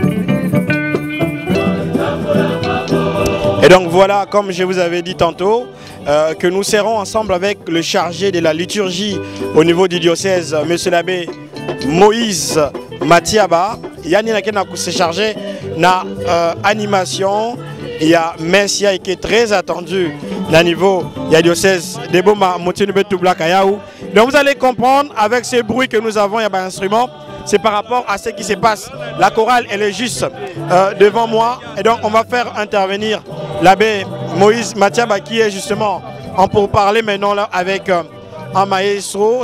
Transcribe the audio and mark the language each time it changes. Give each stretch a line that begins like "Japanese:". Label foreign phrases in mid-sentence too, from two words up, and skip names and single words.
French: Et donc voilà, comme je vous avais dit tantôt, que nous serons ensemble avec le chargé de la liturgie au niveau du diocèse, monsieur l'abbé Moïse Matiaba.
Lingala: Yani na se chargé na animation.
French: Il y a Messia qui est très attendu au niveau du diocèse de Boma Moutinubetu Blakayaou. Donc vous allez comprendre avec ce bruit que nous avons, il y a un instrument, c'est par rapport à ce qui se passe. La chorale, elle est juste devant moi. Et donc on va faire intervenir l'abbé Moïse Matiaba qui est justement en pourparler maintenant là avec un maestro.